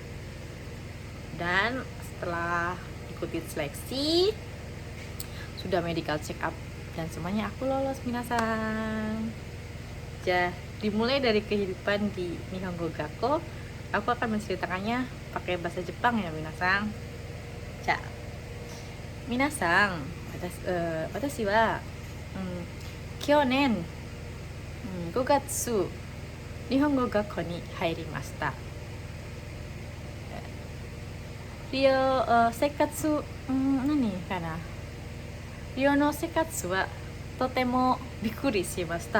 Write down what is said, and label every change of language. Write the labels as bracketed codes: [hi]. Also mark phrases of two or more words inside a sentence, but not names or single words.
[id] Dan setelah ikuti seleksi, sudah [en] medical check up, [id] dan semuanya aku lolos minasang. Dimulai dari kehidupan di [ja] 日本語学校, [id] aku akan menceritakannya pakai bahasa Jepang ya minasang. [ja] 皆さん、私は去年5月日本語学校に入りました. 生活、何かな、寮の生活はとてもびっくりしました。